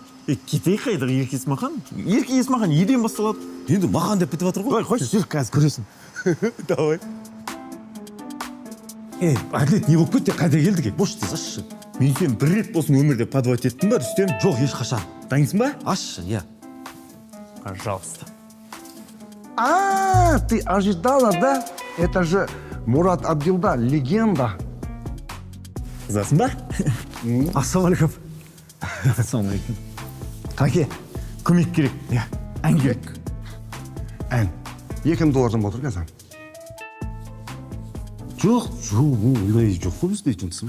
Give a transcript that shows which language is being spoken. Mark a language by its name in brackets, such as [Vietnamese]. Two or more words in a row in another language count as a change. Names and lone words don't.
[Kazakh] Кетейік қайдағы Ерке Есмахан? Ерке Есмахан еден басталады. Енді махан деп бітіп жатыр ғой. Ой, қойшы, жүр, қазір көресің. [Russian] Давай. [Kazakh] Әділет не болып кетті, қайда келдік? Бош тез ашшы. Мен сен бір рет болсын өмірде подвать еттім ба, Рүстем? Жоқ, ешқашан. Дайынсың ба? Ашшы, иә. [Russian] Пожалуйста. Ты ожидала, да? Это же Мурат Абдилда, легенда. [Kazakh] Қызасың ба? Ассалаумағалейкум. Ассалаумағалейкум. Қаке, көмек керек. Ән керек. Ән. $2 отыр қазір. Жоқ, ондай жоқ қой бізде жұмысым.